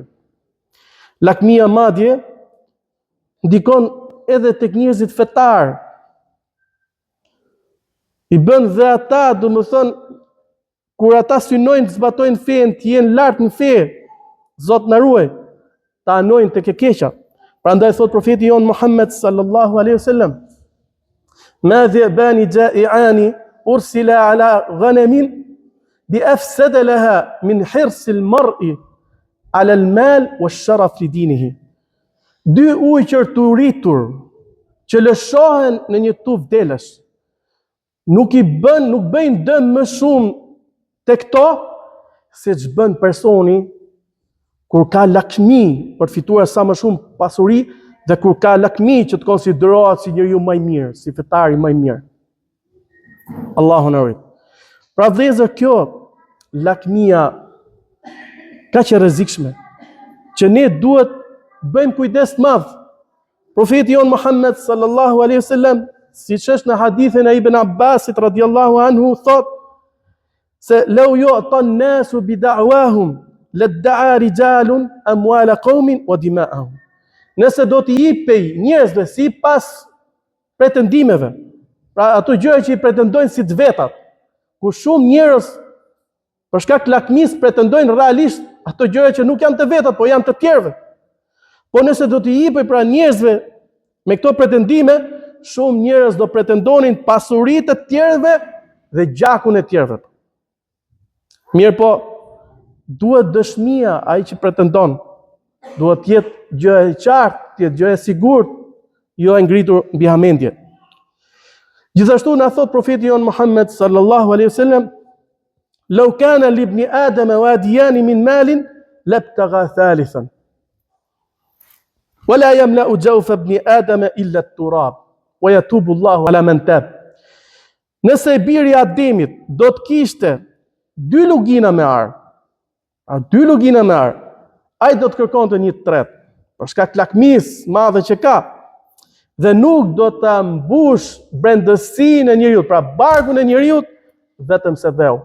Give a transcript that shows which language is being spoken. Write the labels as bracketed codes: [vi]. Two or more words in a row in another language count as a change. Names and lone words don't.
[sq] Lakmia madje ndikon edhe tek njerëzit fetar. I bën dhe ata, domethënë, kur ata synojnë të zbatojnë fen, të jenë lart në fe, Zot na ruaj, ta anojnë tek e keqja. Prandaj thot profeti jon Muhammed [ar] صلى الله عليه وسلم ما ذئبان جائعان أرسلا على غنم بأفسد لها من حرص المرء على المال والشرف لدينه." [sq] Dy ujqër të uritur që lëshohen në një tuf delësh, nuk bëjnë dëm më shumë te këto se ç'bën personi kur ka lakmi për të fituar sa më shumë pasuri dhe kur ka lakmi që të konsiderohet si njeriu më i mirë, si fetari më i mirë. Allahu na ruaj. Pra vëllezër, kjo lakmia kaq e rrezikshme që ne duhet bëjmë kujdes të madh. Profeti jon Muhammed [ar] صلى الله عليه وسلم, [sq] siç është në hadithin e Ibn Abbasit [ar] رضي الله عنه, [sq] thot se [ar] لو يعطى الناس بدعواهم لادعى رجال أموال قوم ودماءهم. [sq] Nëse do t'i jepej njerëzve sipas pretendimeve, pra ato gjëra që i pretendojnë si të vetat, ku shumë njerëz për shkak të lakmisë pretendojnë realisht ato gjëra që nuk janë të vetat, po janë të tjerëve. Po nëse do t'i jepej pra njerëzve me këto pretendime, shumë njerëz do pretendonin pasuritë të tjerëve dhe gjakun e tjerëve. Mirë po, duhet dëshmia ai që pretendon, duhet të jetë gjë e qartë, të jetë gjë e sigurt, jo e ngritur mbi hamendje. Gjithashtu na thot profeti jon Muhammed [ar] صلى الله عليه وسلم لو كان لابن آدم واديا من مال لابتغى ثالثا. ولا يملأ جوف ابن آدم إلا التراب ويتوب الله على من تاب." [sq] Nëse i biri i Ademit do të kishte 2 lugina me ar, ai do të kërkonte një të tretë, për shkak të lakmisë madhe që ka, dhe nuk do ta mbush brendësinë e njeriu, pra barkun e njeriu, vetëm se dheu.